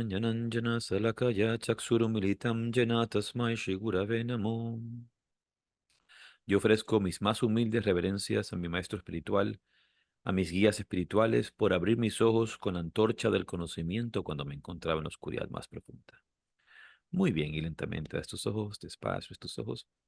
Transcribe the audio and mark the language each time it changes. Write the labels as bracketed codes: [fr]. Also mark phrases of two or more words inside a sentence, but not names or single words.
[sa] Jnananjana Salakaya Chakshurumilitam Jena Tasmai Shri Gurave Namo. [es] Yo ofrezco mis más humildes reverencias a mi maestro espiritual, a mis guías espirituales, por abrir mis ojos con la antorcha del conocimiento cuando me encontraba en la oscuridad más profunda. Muy bien, y lentamente a estos ojos, despacio estos ojos.